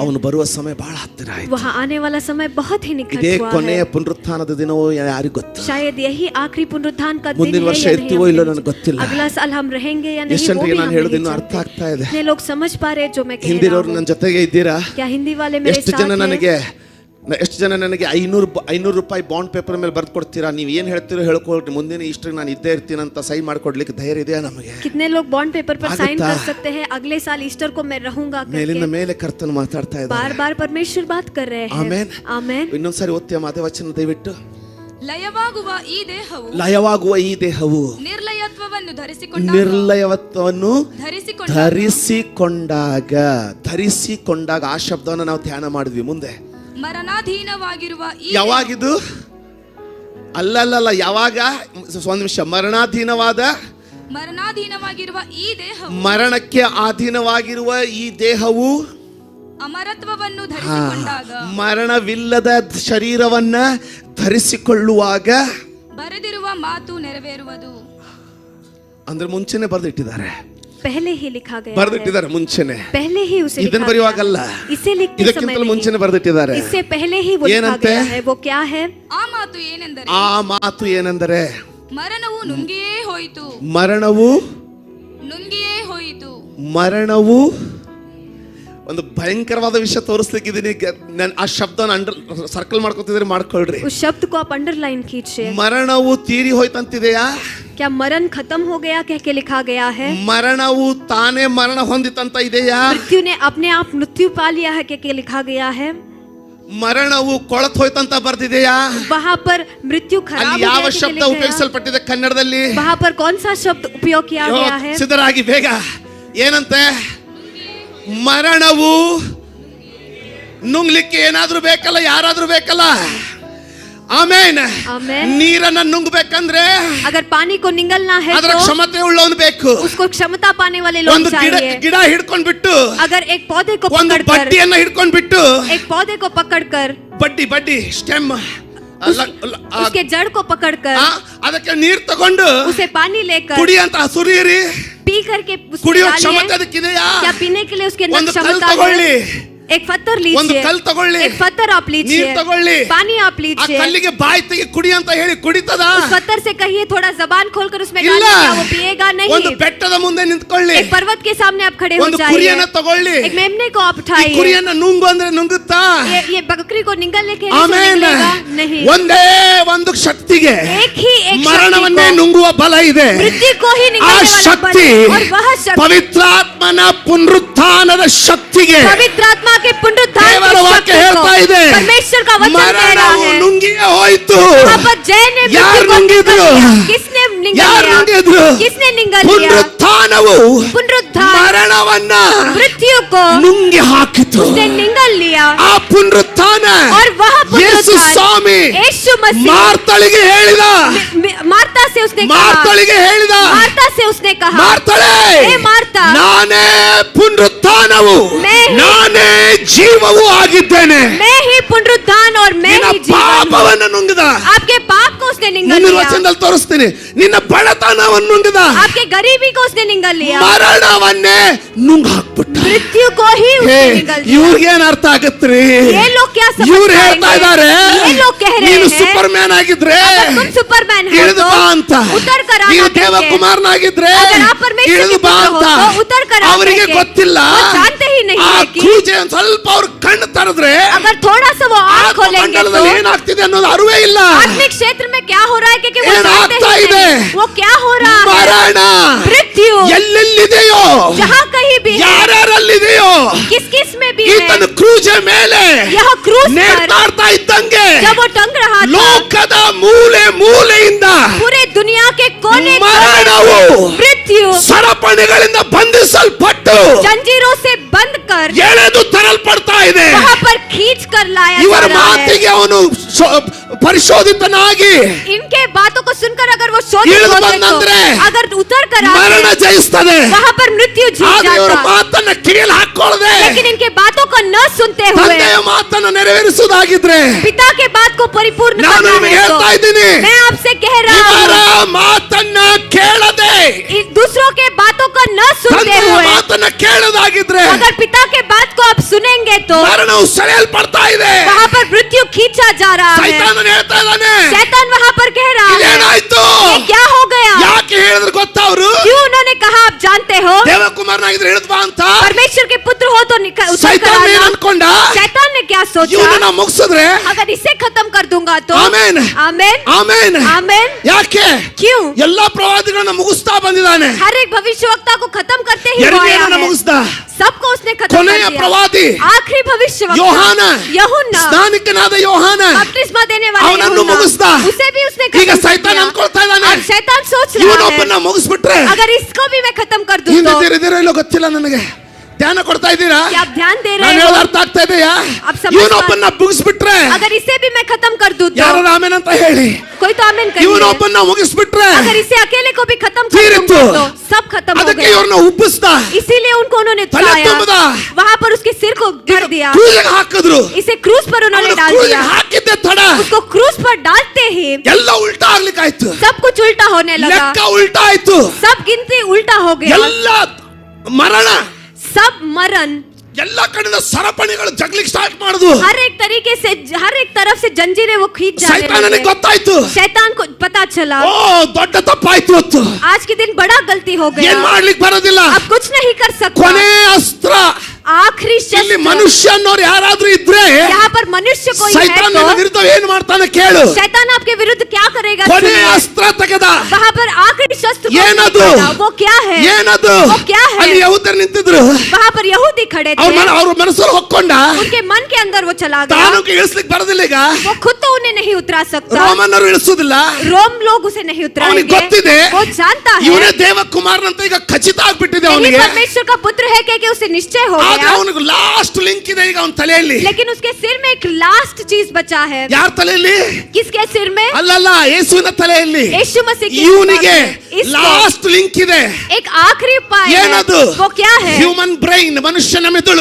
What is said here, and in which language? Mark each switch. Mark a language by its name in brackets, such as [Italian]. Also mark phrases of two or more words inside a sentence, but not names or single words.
[Kannada] ಅವನು ಬರುವ ಸಮಯ ಬಹಳ ಹತ್ತಿರ ಆಯ್ತು. [Hindi] वहाँ आने वाला समय बहुत ही निकट [Kannada] ಇದೇ [Hindi] हुआ [Kannada] ಕೊನೆಯ [Hindi] है. [Kannada] ಪುನರುತ್ಥಾನದ ದಿನವೋ ಯಾರಿಗೂ ಗೊತ್ತು. [Hindi] शायद यही आखिरी पुनरुत्थान का दिन [Kannada] ಮುಂದಿನ [Hindi] है [Kannada] ವರ್ಷ [Hindi] या [Kannada] ಇರ್ತೀವೋ [Hindi] नहीं, [Kannada] ಇಲ್ಲೋ [Hindi] हमें [Kannada] ನನಗೆ ಗೊತ್ತಿಲ್ಲ. [Hindi] अगला साल हम रहेंगे या नहीं [Kannada] ಎಷ್ಟು [Hindi] वो भी [Kannada] ಜನರಿಗೆ [Hindi] हम [Kannada] ನಾನು [Hindi] नहीं [Kannada] ಹೇಳೋದಿನ್ನು ಅರ್ಥ [Hindi] जानते. [Kannada] ಆಗ್ತಾ ಇದೆ. [Hindi] कितने लोग समझ पा रहे हैं जो मैं कह रहा [Kannada] ಹಿಂದಿರೋರು [Hindi] हूँ? [Kannada] ನನ್ನ ಜೊತೆಗೆ ಇದ್ದೀರಾ? [Hindi] क्या हिंदी वाले मेरे [Kannada] ಎಷ್ಟು [Hindi] साथ [Kannada] ಜನ [Hindi] हैं? [Kannada] ನನಗೆ 500 ರೂಪಾಯಿ [English] bond paper [Kannada] ಮೇಲೆ ಬರ್ದು ಕೊಡ್ತೀರಾ? ನೀವು ಏನ್ ಹೇಳ್ತೀರೋ ಹೇಳ್ಕೊಳ್ರಿ, ಮುಂದಿನ ಇಷ್ಟು ನಾನು ಇದ್ದೇ ಇರ್ತೀನಿ ಅಂತ ಸೈ ಮಾಡ್ಕೊಡ್ಲಿಕ್ಕೆ ಧೈರ್ಯ ಇದೆಯಾ ನಮಗೆ? [Hindi] कितने लोग [English] bond paper [Hindi] पर साइन [Kannada] आगता। [Hindi] कर सकते हैं अगले साल ईस्टर को मैं रहूंगा [Kannada] ಮೇಲಿಂದ [Hindi] करके? [Kannada] ಮೇಲೆ ಕರ್ತನ ಮಾತಾಡ್ತಾ ಇದ್ದಾರೆ. [Hindi] बार बार परमेश्वर बात कर रहे हैं. [Kannada] ಆಮೆನ್. [Hindi] आमेन. [Kannada] ಇನ್ನೊಂದ್ಸಾರಿ ಓದ್ತೀಯ ಮಾತೆ ವಚನ ದಯವಿಟ್ಟು. ಲಯವಾಗುವ ಈ ದೇಹವು ಲಯವಾಗುವ ಈ ದೇಹವು ನಿರ್ಲಯತ್ವವನ್ನು ಧರಿಸಿಕೊಂಡಾಗ ನಿರ್ಲಯವತ್ವವನ್ನು ಧರಿಸಿಕೊಂಡಾಗ ಧರಿಸಿಕೊಂಡಾಗ ಆ ಶಬ್ದವನ್ನು ನಾವು ಧ್ಯಾನ ಮಾಡಿದ್ವಿ. ಮುಂದೆ ಮರಣಾಧೀನವಾಗಿರುವ ಈ ಯಾವಾಗಿದು? ಅಲ್ಲಲ್ಲ, ಯಾವಾಗ? ಒಂದು ನಿಮಿಷ. ಮರಣಾಧೀನವಾಗಿರುವ ಈ ದೇಹವು ಮರಣಕ್ಕೆ ಅಧೀನವಾಗಿರುವ ಈ ದೇಹವು ಅಮರತ್ವವನ್ನು ಧರಿಸಿಕೊಂಡಾಗ ಮರಣವಿಲ್ಲದ ಶರೀರವನ್ನ ಧರಿಸಿಕೊಳ್ಳುವಾಗ ಬರೆದಿರುವ ಮಾತು ನೆರವೇರುವುದು. ಅಂದ್ರೆ ಮುಂಚೆನೆ ಬರೆದಿಟ್ಟಿದ್ದಾರೆ, [Hindi] पहले ही लिखा गया है. [Kannada] ಬರೆದಿಟ್ಟಿದ್ದಾರೆ ಮುಂಚೆನೆ. [Hindi] पहले ही उसे [Kannada] ಇದನ್ನ [Hindi] लिखा [Kannada] ಬರೆಯುವಾಗಲ್ಲ, [Hindi] गया है. इसे लिखते समय [Kannada] ಇದಕ್ಕಿಂತಲೂ [Hindi] नहीं. [Kannada] ಮುಂಚೆನೆ ಬರೆದಿಟ್ಟಿದ್ದಾರೆ. [Hindi] इससे पहले ही वो लिखा [Kannada] ಏನಂತೆ? [Hindi] गया है. वो क्या है? [Kannada] ಆ ಮಾತು ಏನೆಂದರೆ ಆ ಮಾತು ಏನೆಂದರೆ ಮರಣವು ನುಂಗಿಯೇ ಹೋಯಿತು, ಮರಣವು ನುಂಗಿಯೇ ಹೋಯಿತು. ಮರಣವು ಒಂದು ಭಯಂಕರವಾದ ವಿಷಯ ತೋರಿಸ್ಲಿಕ್ಕಿದ್ದೀನಿ. ಆ ಶಬ್ದನ ಸರ್ಕಲ್ ಮಾಡ್ಕೊತಿದ್ರೆ ಮಾಡ್ಕೊಳ್ರಿ. [Hindi] उस शब्द को आप अंडरलाइन कीजिए. [Kannada] ಮರಣವು ತೀರಿ ಹೋಯ್ತಂತಿದೆಯಾ? [Hindi] क्या मरण खत्म हो गया कह के लिखा गया है? [Kannada] ಮರಣವು ತಾನೇ ಮರಣ ಹೊಂದಿತಂತ ಇದೆಯಾ? [Hindi] मृत्यु ने अपने आप मृत्यु पा लिया है कह के लिखा गया है? [Kannada] ಮರಣವು ಕೊಳತ್ ಹೋಯ್ತಂತ ಬರ್ದಿದೆಯಾ? [Hindi] वहाँ पर मृत्यु खराब [Kannada] ಅಲ್ಲಿ [Hindi] हो [Kannada] ಯಾವ [Hindi] गया कह के [Kannada] ಶಬ್ದ [Hindi] लिखा गया? [Kannada] ಉಪಯೋಗಿಸಲ್ಪಟ್ಟಿದೆ ಕನ್ನಡದಲ್ಲಿ? [Hindi] वहाँ पर कौन सा शब्द उपयोग किया गया है? [Kannada] ಸಿದ್ಧರಾಗಿ ಬೇಗ. ಏನಂತೆ? ಮರಣವು ನುಂಗ್ಲಿಕ್ಕೆ ಏನಾದ್ರೂ ಬೇಕಲ್ಲ, ಯಾರಾದ್ರೂ ಬೇಕಲ್ಲ. ಆಮೇನ್. ಆಮೆನ್. ನೀರನ್ನ ನುಂಗ್ಬೇಕಂದ್ರೆ [Hindi] अगर पानी को निगलना है [Kannada] ಅದರ [Hindi] तो [Kannada] ಕ್ಷಮತೆ ಉಳ್ಳವನು ಬೇಕು. [Hindi] उसको क्षमता पाने वाले लोग [Kannada] ಒಂದು [Hindi] चाहिए. [Kannada] ಗಿಡ ಹಿಡ್ಕೊಂಡ್ಬಿಟ್ಟು, [Hindi] अगर एक पौधे को [Kannada] ಒಂದು [Hindi] पकड़कर [Kannada] ಬಡ್ಡಿಯನ್ನ ಹಿಡ್ಕೊಂಡ್ಬಿಟ್ಟು, [Hindi] एक पौधे को पकड़कर [Kannada] ಬಡ್ಡಿ ಸ್ಟೆಮ್ [Hindi] उसके जड़ को पकड़कर [Kannada] ಅದಕ್ಕೆ ನೀರ್ ತಗೊಂಡು [Hindi] उसे पानी लेकर [Kannada] ಕುಡಿ ಅಂತ ಸುರಿಯಿರಿ. [Hindi] पी करके उसमें [Kannada] ಕುಡಿಯೋ [Hindi] डालिए. [Kannada] ಕ್ಷಮತೆ ಅದಕ್ಕಿದೆಯಾ? [Hindi] क्या पीने के लिए उसके अंदर [Kannada] ಒಂದು ಕಲ್ [Hindi] क्षमता [Kannada] ತಗೊಳ್ಳಿ, [Hindi] है? एक पत्थर [Kannada] ಒಂದು [Hindi] लीजिए, [Kannada] ಕಲ್ ತಗೊಳ್ಳಿ, [Hindi] एक पत्थर आप [Kannada] ನೀರ್ [Hindi] लीजिए, [Kannada] ತಗೊಳ್ಳಿ, [Hindi] पानी आप [Kannada] ಆ [Hindi] लीजिए. [Kannada] ಕಲ್ಲಿಗೆ ಬಾಯಿ ತೆಗಿ ಕುಡಿ ಅಂತ ಹೇಳಿ ಕುಡಿತದ? [Hindi] उस पत्थर से कहिए थोड़ा जबान खोलकर उसमें [Kannada] ಇಲ್ಲ. [Hindi] डालिए, क्या वो पिएगा? [Kannada] ಒಂದು [Hindi] नहीं. [Kannada] ಬೆಟ್ಟದ ಮುಂದೆ ನಿಂತ್ಕೊಳ್ಳಿ, [Hindi] एक पर्वत के सामने आप खड़े हो [Kannada] ಒಂದು [Hindi] जाइए, [Kannada] ಕುರಿಯನ್ನ ತಗೊಳ್ಳಿ, [Hindi] एक मेमने को आप [Kannada] ಈ [Hindi] उठाइए. [Kannada] ಕುರಿಯನ್ನ ನುಂಗು ಅಂದ್ರೆ ನುಂಗುತ್ತಾ? [Hindi] ये बकरी को निगलने के लिए [Kannada] ಆಮೇನ್. [Hindi] निगलेगा? नहीं. [Kannada] ಒಂದೇ ಒಂದು ಶಕ್ತಿಗೆ [Hindi] एक ही एक [Kannada] ಮರಣವನ್ನೇ [Hindi] शक्ति को, [Kannada] ನುಂಗುವ ಬಲ ಇದೆ. [Hindi] मृत्यु को ही [Kannada] ಆ [Hindi] निगलने वाला बल [Kannada] ಶಕ್ತಿ [Hindi] है. और वह शक्ति [Kannada] ಪವಿತ್ರಾತ್ಮನ ಪುನರುತ್ಥಾನದ ಶಕ್ತಿಗೆ [Hindi] पवित्र आत्मा के पुनरुत्थान [Kannada] ದೇವರ [Hindi] की [Kannada] ವಾಕ್ಯ [Hindi] शक्ति को [Kannada] ಹೇಳ್ತಾ ಇದೆ. [Hindi] परमेश्वर का वचन कह रहा [Kannada] ಮರಣವು [Hindi] है. [Kannada] ನುಂಗಿಯೇ ಹೋಯ್ತು. [Hindi] वहाँ पर जय ने [Kannada] ಯಾರು [Hindi] मृत्यु को [Kannada] ನುಂಗಿದ್ರು? [Hindi] निगल लिया. किसने निगल [Kannada] ಯಾರು [Hindi] लिया? [Kannada] ನುಂಗಿದ್ರು? [Hindi] किसने निगल लिया? [Kannada] ಪುನರುತ್ಥಾನವು [Hindi] पुनरुत्थान [Kannada] ಮರಣವನ್ನ [Hindi] मृत्यु को [Kannada] ನುಂಗಿ ಹಾಕಿತು. [Hindi] उसने निगल लिया. [Kannada] ಆ ಪುನರುತ್ಥಾನ [Hindi] और वह [Kannada] ಯೇಸು [Hindi] पुनरुत्थान [Kannada] ಸ್ವಾಮಿ [Hindi] यीशु मसीह [Kannada] ಮಾರ್ತಳಿಗೆ ಹೇಳಿದ. [Hindi] मार्ता से उसने कहा, [Kannada] ಮಾರ್ತಳಿಗೆ ಹೇಳಿದ, [Hindi] मार्ता से उसने कहा, [Kannada] ಮಾರ್ತಳೆ, [Hindi] हे मार्ता, [Kannada] ನಾನೇ ಪುನರುತ್ಥಾನವು, [Hindi] मैं ही- [Kannada] ನಾನೇ ಜೀವವೂ ಆಗಿದ್ದೇನೆ. [Hindi] मैं ही पुनरुत्थान और मैं [Kannada] ನಿನ್ನ [Hindi] ही जीवन हूँ. [Kannada] ಪಾಪವನ್ನು ನುಂಗಿದ. [Hindi] आपके पाप को उसने निगल [Kannada] ಮುಂದಿನ [Hindi] लिया. [Kannada] ವಚನದಲ್ಲಿ ತೋರಿಸ್ತೀನಿ. ನಿನ್ನ ಬಡತನವನ್ನು ನುಂಗಿದ. [Hindi] आपके गरीबी को उसने निगल लिया. [Kannada] ಮರಣವನ್ನೇ ನುಂಗ ಹಾಕ್ಬಿಟ್ಟ. [Hindi] मृत्यु को ही उसने निगल दिया. [Kannada] ಇವ್ರಿಗೇನ್ ಅರ್ಥ ಆಗತ್ರಿ? [Hindi] ये लोग क्या समझ [Kannada] ಇವ್ರು [Hindi] पाएंगे? [Kannada] ಹೇಳ್ತಾ ಇದ್ದಾರೆ, [Hindi] ये लोग कह रहे [Kannada] ನೀನು [Hindi] हैं, [Kannada] ಸೂಪರ್ ಮ್ಯಾನ್ ಆಗಿದ್ರೆ [Hindi] अगर तुम सुपरमैन हो [Kannada] ಇಳಿದು [Hindi] तो [Kannada] ಬಾ ಅಂತ, [Hindi] उतर कर आना [Kannada] ನೀನು [Hindi] करके। [Kannada] ದೇವಕುಮಾರನಾಗಿದ್ರೆ [Hindi] अगर आप परमेश्वर [Kannada] ಇಳಿದು [Hindi] के [Kannada] ಬಾ [Hindi] पुत्र हो [Kannada] ಅಂತ. [Hindi] तो उतर कर आ [Kannada] ಅವರಿಗೆ [Hindi] करके। [Kannada] ಗೊತ್ತಿಲ್ಲ. [Hindi] वो जानते ही नहीं [Kannada] ಆ [Hindi] है कि [Kannada] ಕೂಜೆ ಒಂದ್ ಸ್ವಲ್ಪ ಅವ್ರ ಕಣ್ಣು ತರದ್ರೆ [Hindi] अगर थोड़ा सा वो आँख खोलेंगे तो [Kannada] ಮಂಡಲದಲ್ಲಿ ಏನಾಗ್ತಿದೆ ಅನ್ನೋದು ಅರಿವೇ ಇಲ್ಲ. [Hindi] आत्मिक क्षेत्र में क्या हो रहा है क्योंकि वो [Kannada] ಏನ್ [Hindi] जानते [Kannada] ಆಗ್ತಾ [Hindi] ही [Kannada] ಇದೆ? [Hindi] नहीं। वो क्या हो रहा है? [Kannada] ಮರಣ [Hindi] मृत्यु [Kannada] ಎಲ್ಲೆಲ್ಲಿದೆಯೋ, [Hindi] जहाँ कहीं भी है, [Kannada] ಯಾರ್ಯಾರಲ್ಲಿದೆಯೋ, [Hindi] किस किस में भी [Kannada] ಈತನ [Hindi] है, [Kannada] ಕ್ರೂಜೆ ಮೇಲೆ [Hindi] यह क्रूस पर [Kannada] ನೇತಾಡ್ತಾ ಇದ್ದಂಗೆ [Hindi] जब वो टंग रहा था, [Kannada] ಲೋಕದ ಮೂಲೆ ಮೂಲೆಯಿಂದ [Hindi] पूरे दुनिया के कोने [Kannada] ಮರಣವು [Hindi] मृत्यु [Kannada] ಸರಪಣಿಗಳಿಂದ ಬಂಧಿಸಲ್ಪಟ್ಟು [Hindi] जंजीरों से बंद कर [Kannada] ಎಳೆದು ತರಲ್ಪಡ್ತಾ ಇದೆ. [Hindi] वहाँ पर खींच कर लाया [Kannada] ಇವರ [Hindi] जा रहा है. [Kannada] ಮಾತಿಗೆ ಅವನು ಪರಿಶೋಧಿತನಾಗಿ [Hindi] इनके बातों को सुनकर अगर वो शोधित [Kannada] ಇಳಿದು [Hindi] होते [Kannada] ಬಂದಂದ್ರೆ [Hindi] तो अगर उतर कर [Kannada] ಮರಣ [Hindi] आते [Kannada] ಜಯಿಸ್ತದೆ. [Hindi] वहाँ पर मृत्यु जीत [Kannada] ಆದ್ರೆ ಇವರ [Hindi] जाता. [Kannada] ಮಾತನ್ನ ಕಿವಿಯಲ್ಲಿ ಹಾಕೊಳ್ಳದೆ [Hindi] लेकिन इनके बातों को न सुनते हुए [Kannada] ತಂದೆಯ ಮಾತನ್ನು ನೆರವೇರಿಸುವುದಾಗಿದ್ರೆ [Hindi] पिता के बात को परिपूर्ण [Kannada] ನಾನು [Hindi] करना [Kannada] ನಿಮಗೆ [Hindi] है तो [Kannada] ಹೇಳ್ತಾ ಇದ್ದೀನಿ, [Hindi] मैं आपसे कह रहा [Kannada] ಇವರ [Hindi] हूँ [Kannada] ಮಾತನ್ನ ಕೇಳದೆ [Hindi] दूसरों के बातों को न सुनते [Kannada] ತಂದೆಯ [Hindi] हुए [Kannada] ಮಾತನ್ನ ಕೇಳದಾಗಿದ್ರೆ [Hindi] अगर पिता के बात को आप सुनेंगे तो [Kannada] ಮರಣವು ಸೆಳೆಯಲ್ಪಡ್ತಾ ಇದೆ. [Hindi] वहाँ पर मृत्यु खींचा जा रहा है. [Kannada] ಸೈತಾನನು ಹೇಳ್ತಾ ಇದ್ದಾನೆ, [Hindi] शैतान वहाँ पर कह रहा है [Kannada] ಇದೇನಾಯ್ತು? [Hindi] ये क्या हो गया? [Kannada] ಯಾಕೆ ಹೇಳಿದ್ರು ಗೊತ್ತಾ ಅವರು? [Hindi] क्यों उन्होंने कहा आप जानते हो [Kannada] ದೇವಕುಮಾರನಾಗಿದ್ರೆ ಇಳಿದು ಬಾ ಅಂತ. [Hindi] परमेश्वर के पुत्र हो तो उतर कर [Kannada] ಸೈತಾನ ಏನ್ [Hindi] आना. [Kannada] ಅನ್ಕೊಂಡ? [Hindi] शैतान ने क्या सोचा? [Kannada] ಇವನನ್ನ ಮುಗಿಸಿದ್ರೆ [Hindi] अगर इसे खत्म कर दूंगा तो [Kannada] ಆಮೆನ್ [Hindi] आमेन [Kannada] ಆಮೆನ್. [Hindi] आमेन. [Kannada] ಯಾಕೆ? [Hindi] क्यों? [Kannada] ಎಲ್ಲಾ ಪ್ರವಾದಿಗಳನ್ನ ಮುಗಿಸ್ತಾ ಬಂದಿದ್ದಾನೆ. [Hindi] हर एक भविष्यवक्ता को खत्म करते ही वो आया [Kannada] ಯೆರೆಮೀಯನನ್ನ [Hindi] है. [Kannada] ಮುಗಿಸ್ದ. [Hindi] सबको उसने खत्म [Kannada] ಕೊನೆಯ [Hindi] कर दिया. [Kannada] ಪ್ರವಾದಿ [Hindi] आखिरी भविष्यवक्ता [Kannada] ಯೋಹಾನ, [Hindi] यूहन्ना [Kannada] ಸ್ನಾನಿಕನಾದ ಯೋಹಾನ [Hindi] बपतिस्मा देने वाला [Kannada] ಅವನನ್ನು [Hindi] यूहन्ना, [Kannada] ಮುಗಿಸ್ದ. [Hindi] उसे भी उसने [Kannada] ಈಗ [Hindi] खत्म कर [Kannada] ಸೈತಾನ [Hindi] दिया. [Kannada] ಅನ್ಕೊಳ್ತಾ ಇದ್ದಾನೆ, [Hindi] अब शैतान सोच रहा [Kannada] ಇವನೊಬ್ಬನ್ನ [Hindi] है [Kannada] ಮುಗಿಸ್ಬಿಟ್ರೆ [Hindi] अगर इसको भी मैं खत्म कर दूं [Kannada] ಹಿಂದೆ [Hindi] तो [Kannada] ತಿರುಗಿದಿರೋ ಇಲ್ಲೋ ಗೊತ್ತಿಲ್ಲ ನನಗೆ. ಧ್ಯಾನ ಕೊಡ್ತಾ ಇದ್ದೀರಾ? [Hindi] क्या आप ध्यान दे [Kannada] ನಾನು [Hindi] रहे [Kannada] ಹೇಳೋದು [Hindi] हो? [Kannada] ಅರ್ಥ ಆಗ್ತಾ ಇದೆಯಾ? [Hindi] अब समझ [Kannada] ಇವನೊಬ್ಬನ್ನ ಮುಗಿಸ್ಬಿಟ್ರೆ [Hindi] अगर इसे भी मैं खत्म कर दूं तो [Kannada] ಯಾರು ಆಮೆನ್ ಅಂತ ಹೇಳಿ. [Hindi] कोई तो आमीन कहिए. [Kannada] ಇವನೊಬ್ಬನ್ನ ಮುಗಿಸ್ಬಿಟ್ರೆ [Hindi] अगर इसे अकेले को भी खत्म कर [Kannada] ತೀರಿತ್ತು. [Hindi] दूंगा तो सब खत्म हो [Kannada] ಅದಕ್ಕೆ [Hindi] गया. [Kannada] ಇವ್ರನ್ನ ಉಬ್ಬಿಸ್ದ, [Hindi] इसीलिए उनको उन्होंने [Kannada] ತಲೆ [Hindi] उठाया, [Kannada] ತುಂಬದ. [Hindi] वहाँ पर उसके सिर को भर दिया, [Kannada] ಕ್ರೂಸಿಗೆ ಹಾಕಿದ್ರು. [Hindi] इसे क्रूज पर उन्होंने [Kannada] ಅವನು [Hindi] डाल [Kannada] ಕ್ರೂಸಿಗೆ [Hindi] दिया. [Kannada] ಹಾಕಿದ್ದೆ ತಡ [Hindi] उसको क्रूज पर डालते ही [Kannada] ಎಲ್ಲ ಉಲ್ಟಾ ಆಗ್ಲಿಕ್ಕಾಯ್ತು. [Hindi] सब कुछ उल्टा होने लगा. [Kannada] ಲೆಕ್ಕ ಉಲ್ಟಾ ಆಯ್ತು. [Hindi] सब गिनती उल्टा हो गया. [Kannada] ಎಲ್ಲ ಮರಣ, [Hindi] सब मरण, [Kannada] ಎಲ್ಲ ಕಡೆಯಿಂದ ಸರಪಣಿಗಳು ಜಗ್ಲಿಕ್ಕೆ ಸ್ಟಾರ್ಟ್ ಮಾಡುದು. [Hindi] हर एक तरीके से हर एक तरफ से जंजीरें वो खींच जाने [Kannada] ಸೈತಾನನಿಗೆ [Hindi] लगे. [Kannada] ಗೊತ್ತಾಯ್ತು, [Hindi] शैतान को पता चला [Kannada] ಓ ದೊಡ್ಡ ತಪ್ಪಾಯ್ತು ಇವತ್ತು. [Hindi] आज के दिन बड़ा गलती हो गया. [Kannada] ಏನ್ ಮಾಡ್ಲಿಕ್ಕೆ ಬರೋದಿಲ್ಲ. [Hindi] अब कुछ नहीं कर सकता. [Kannada] ಕೊನೆ ಅಸ್ತ್ರ. [Hindi] आखिरी [Kannada] ಇಲ್ಲಿ [Hindi] शस्त्र. [Kannada] ಮನುಷ್ಯ ಅನ್ನೋರು ಯಾರಾದ್ರೂ ಇದ್ರೆ [Hindi] यहाँ पर मनुष्य कोई [Kannada] ಸೈತಾನ [Hindi] है [Kannada] ನಿನ್ನ [Hindi] तो [Kannada] ವಿರುದ್ಧ ಏನ್ ಮಾಡ್ತಾನೆ ಕೇಳು. [Hindi] शैतान आपके विरुद्ध क्या करेगा? [Kannada] ಕೊನೆ [Hindi] सुनिए. [Kannada] ಅಸ್ತ್ರ ತೆಗೆದ. [Hindi] वहाँ पर आखिरी शस्त्र को [Kannada] ಏನದು? [Hindi] निकाला. वो क्या है? [Kannada] ಏನದು? [Hindi] वो क्या है? [Kannada] ಅಲ್ಲಿ ಯಹೂದ್ಯರು ನಿಂತಿದ್ರು. [Hindi] वहाँ पर यहूदी खड़े थे. [Kannada] ಅವ್ರ ಮನಸ್ಸಲ್ಲಿ ಹೊಕ್ಕೊಂಡ [Hindi] उनके मन के अंदर वो चला गया. [Kannada] ತಾನು ಇಳಿಸ್ಲಿಕ್ಕೆ ಬರೋದಿಲ್ಲ. ಈಗ [Hindi] वो खुद तो उन्हें नहीं उतरा सकता. [Kannada] ರೋಮನ್ನರು ಇಳಿಸೋದಿಲ್ಲ. [Hindi] रोम लोग उसे नहीं [Kannada] ಅವನಿಗೆ [Hindi] उतराएंगे. [Kannada] ಗೊತ್ತಿದೆ [Hindi] वो जानता है [Kannada] ಇವನೇ ದೇವಕುಮಾರನಂತ ಈಗ ಖಚಿತ ಆಗ್ಬಿಟ್ಟಿದೆ [Hindi] यही [Kannada] ಅವನಿಗೆ. [Hindi] परमेश्वर का पुत्र है कि उसे निश्चय हो [Kannada] ಆದ್ರೆ [Hindi] गया. [Kannada] ಅವನಿಗೆ [English] last link [Kannada] ಇದೆ ಈಗ ಅವನ ತಲೆಯಲ್ಲಿ. [Hindi] लेकिन उसके सिर में एक लास्ट चीज बचा है. [Kannada] ಯಾರ ತಲೆಯಲ್ಲಿ? [Hindi] किसके सिर में? [Kannada] ಅಲ್ಲಲ್ಲ, ಯೇಸುವಿನ ತಲೆಯಲ್ಲಿ. [Hindi] यीशु मसीह के [Kannada] ಇವನಿಗೆ [Hindi] इसको [English] last link [Kannada] ಇದೆ. [Hindi] एक आखिरी उपाय है. [Kannada] ಏನದು? [Hindi] वो क्या है? [English] human brain, [Kannada] ಮನುಷ್ಯನ ಮೆದುಳು.